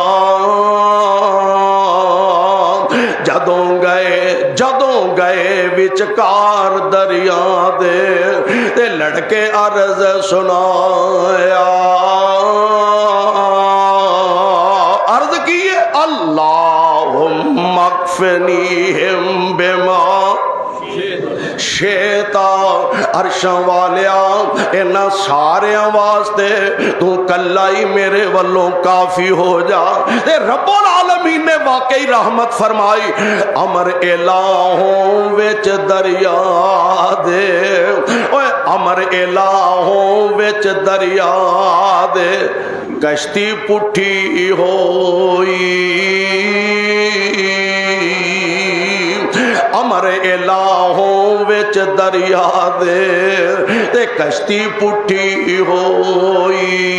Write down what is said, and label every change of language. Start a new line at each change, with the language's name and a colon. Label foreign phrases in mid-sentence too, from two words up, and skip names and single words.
Punjabi: جدوں گئے وچکار دریا دے تے لڑکے عرض سنایا، عرض کی
Arabic: اللهم اكفنيهم بما
Punjabi: شیتا، عرشاں والیا انہاں ساریاں واسطے تو کلا ہی میرے ولوں کافی ہو جا. تے رب العالمین نے واقعی رحمت فرمائی، امر الٰہوں وچ دریا دے، اوئے امر الٰہوں وچ دریا دے کشتی پٹھی ہوئی, امر الٰہوں وچ دریا دے تے کشتی پٹھی ہوئی,